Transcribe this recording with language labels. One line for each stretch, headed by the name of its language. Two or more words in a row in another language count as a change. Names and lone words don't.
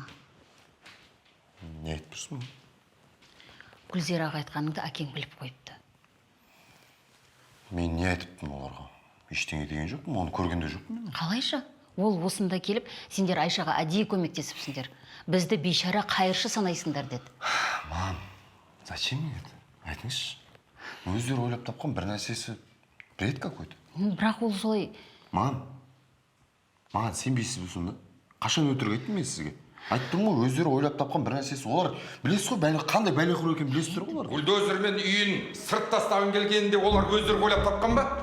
Kazakh: Не айтып тұрсың? Гүлзираға айтқаныңды әкең біліп қойыпты. Мен не айтыптым оларға? Ештеңе деген жоқпын, оны көрген де жоқпын мен. Қалайша? Ол осында келіп, сендер Айшаға әдейі көмектесіпсіңдер. Бізді бейшара қайыршы санайсыңдар деді.
Russian: Мам, зачем мне это?
Kazakh: Айтыңызшы. Өздері ойлап тапқан бір нәрсесі
Russian: бред какой-то.
Kazakh: Бірақ ол солай... Маған сенбейсіз бе сонда? Қашан өтірік айттым мен сізге? Айттым ғой, өздері ойлап тапқан бір нәрсесі. Олар білесіз ғой, қандай бәлеқор екенін білесіздер ғой олар. Бульдозермен үйін сырт тастағын келгенде олар өздері ойлап тапқан ба?